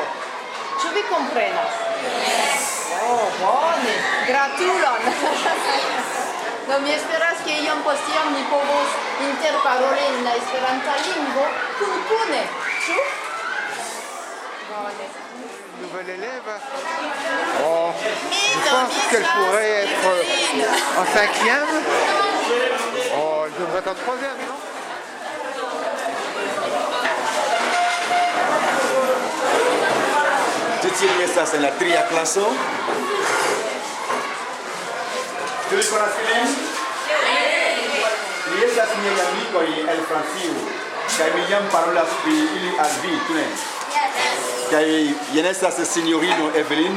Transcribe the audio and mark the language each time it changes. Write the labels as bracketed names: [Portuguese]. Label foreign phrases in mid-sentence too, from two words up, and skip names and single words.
[Esperanto] Ĉu vi komprenas? Oh, bone, gratulon! Do mi esperas ke iom post iom ni povos interparoli en la esperanta lingvo kune, ĉu? Bone. [French] Nouvelle élève. Oh, je pense qu'elle pourrait être en 5e. Oh, elle devrait être en 3e, non? [Esperanto] Tutti estas en la tria klaso. Tu li konas ilin? Li estas miaj amikoj el Francio, kaj mi jam parolas pri ili al vi, ĉu ne? Kaj jen estas sinjorino Evelyn.